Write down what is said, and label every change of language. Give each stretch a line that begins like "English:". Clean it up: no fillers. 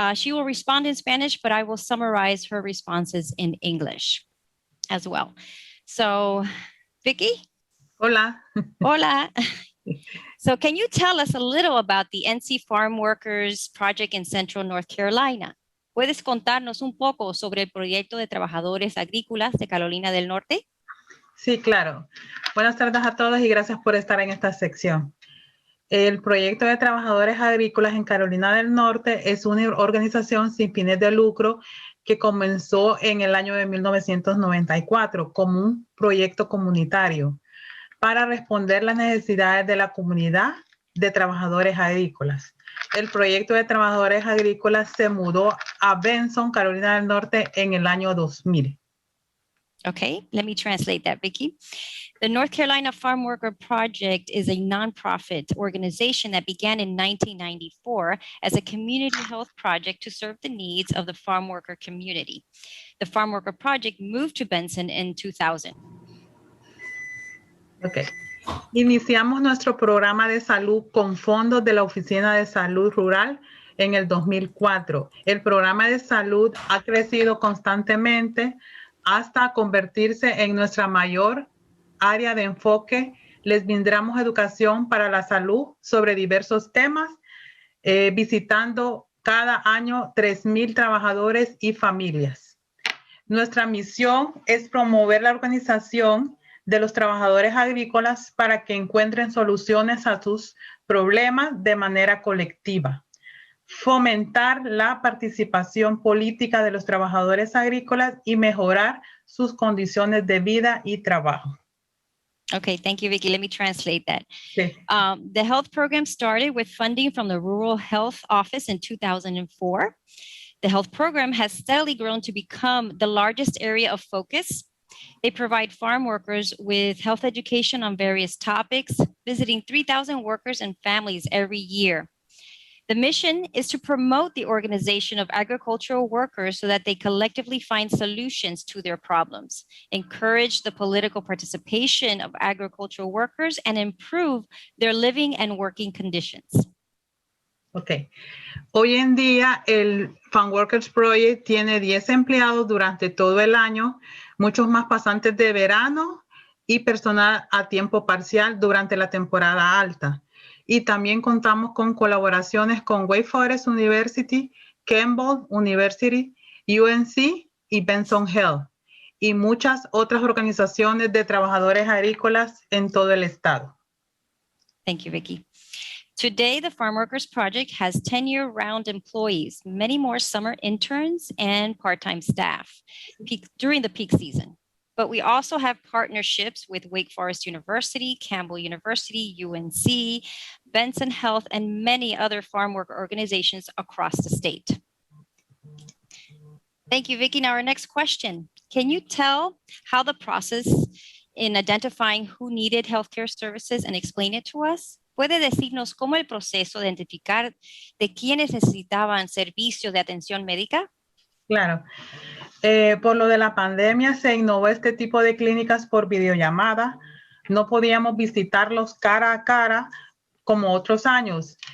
English: She will respond in Spanish, but I will summarize her responses in English as well. So, Vicki?
Spanish: Hola. Hola.
English: So can you tell us a little about the NC Farmworkers project in Central North Carolina?
Spanish: ¿Puedes contarnos un poco sobre el proyecto de trabajadores agrícolas de Carolina del Norte? Sí, claro. Buenas tardes a todos y gracias por estar en esta sección. El proyecto de trabajadores agrícolas en Carolina del Norte es una organización sin fines de lucro que comenzó en el año de 1994 como un proyecto comunitario para responder las necesidades de la comunidad de trabajadores agrícolas. El proyecto de trabajadores agrícolas se mudó a Benson, Carolina del Norte, en el año 2000.
English: Okay, let me translate that, Vicki. The North Carolina Farm Worker Project is a nonprofit organization that began in 1994 as a community health project to serve the needs of the farm worker community. The Farm Worker Project moved to Benson in 2000. Okay.
Spanish: Iniciamos nuestro programa de salud con fondos de la Oficina de Salud Rural en el 2004. El programa de salud ha crecido constantemente hasta convertirse en nuestra mayor área de enfoque. Les brindamos educación para la salud sobre diversos temas, visitando cada año 3,000 trabajadores y familias. Nuestra misión es promover la organización de los trabajadores agrícolas para que encuentren soluciones a sus problemas de manera colectiva. Fomentar la participación política de los trabajadores agrícolas y mejorar sus condiciones de vida y trabajo.
English: Okay, thank you, Vicky. Let me translate that.
Spanish: Sí.
English: The health program started with funding from the Rural Health Office in 2004. The health program has steadily grown to become the largest area of focus. They provide farm workers with health education on various topics, visiting 3,000 workers and families every year. The mission is to promote the organization of agricultural workers so that they collectively find solutions to their problems, encourage the political participation of agricultural workers, and improve their living and working conditions. Ok.
Spanish: Hoy en día el Farmworkers Project tiene 10 empleados durante todo el año, muchos más pasantes de verano y personal a tiempo parcial durante la temporada alta. Y también contamos con colaboraciones con Wake Forest University, Campbell University, UNC y Benson Health, y muchas otras organizaciones de trabajadores agrícolas en todo el estado.
English: Thank you, Vicky. Today, the Farmworkers Project has 10 year-round employees, many more summer interns and part-time staff during the peak season. But we also have partnerships with Wake Forest University, Campbell University, UNC, Benson Health, and many other farm worker organizations across the state. Thank you, Vicky. Now our next question. Can you tell how the process in identifying who needed healthcare services and explain it to us?
Spanish: ¿Puede decirnos cómo el proceso de identificar de quiénes necesitaban servicios de atención médica? Claro. Por lo de la pandemia se innovó este tipo de clínicas por videollamada. No podíamos visitarlos cara a cara como otros años.